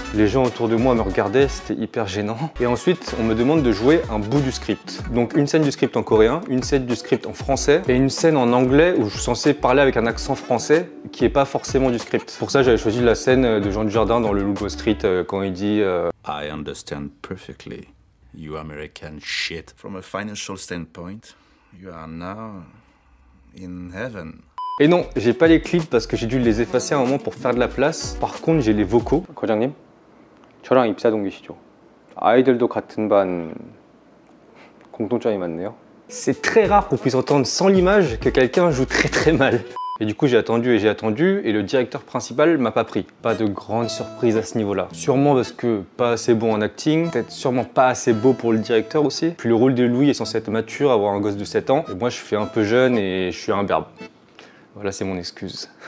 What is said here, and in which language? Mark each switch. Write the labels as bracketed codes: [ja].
[fr] Les gens autour de moi me regardaient, c'était hyper gênant. Et ensuite on me demande de jouer un bout du script. Donc une scène du script en coréen, une scène du script en français et une scène en anglais où je suis censé parler avec un accent français qui est pas forcément du script. Pour ça j'avais choisi la scène de Jean Dujardin dans le Loup de Wall Street quand il dit [en] I understand perfectly. You American shit. From a financial standpoint, you are now in heaven. [fr] Et non, j'ai pas les clips parce que j'ai dû les effacer à un moment pour faire de la place. Par contre, j'ai les vocaux. [ko] 과장님, 저랑 입사 동기시죠? 아이들도 같은 반 공통점이 많네요. [fr] C'est très rare qu'on puisse entendre sans l'image que quelqu'un joue très mal. Et du coup j'ai attendu et le directeur principal m'a pas pris. Pas de grande surprise à ce niveau-là. Sûrement parce que pas assez bon en acting, peut-être sûrement pas assez beau pour le directeur aussi. Puis le rôle de Louis est censé être mature, avoir un gosse de 7 ans. Et moi je fais un peu jeune et je suis un berbe. Voilà, c'est mon excuse.